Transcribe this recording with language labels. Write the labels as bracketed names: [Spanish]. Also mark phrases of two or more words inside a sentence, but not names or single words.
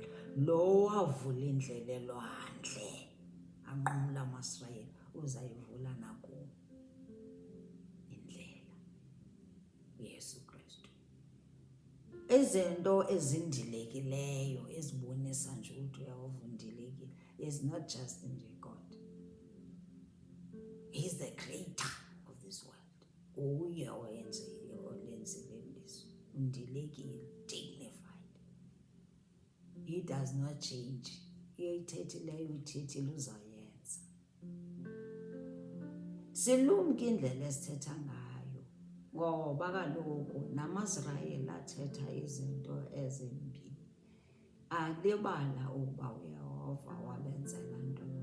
[Xhosa] Lo wavula indlela elwandle, anqumla amaSrayeli, uzayivula nakubo indlela. uYesu Kristu. Izinto ezindilekileyo ezibonisa nje ukuthi uyawuvundilekile [English] is not just [Xhosa] nje God. [English] He's the creator of this world. [Xhosa] Uye olenzile ilizwe. Undilekile, [English] dignified. He does not change. [Xhosa] Iyayithethileyo ithethile uzayenza. Silumke indlela esithetha ngayo, ngoba kaloku namaSrayeli athetha izinto ezimbi. Alibala ukuba uYehova wabenzela ntoni.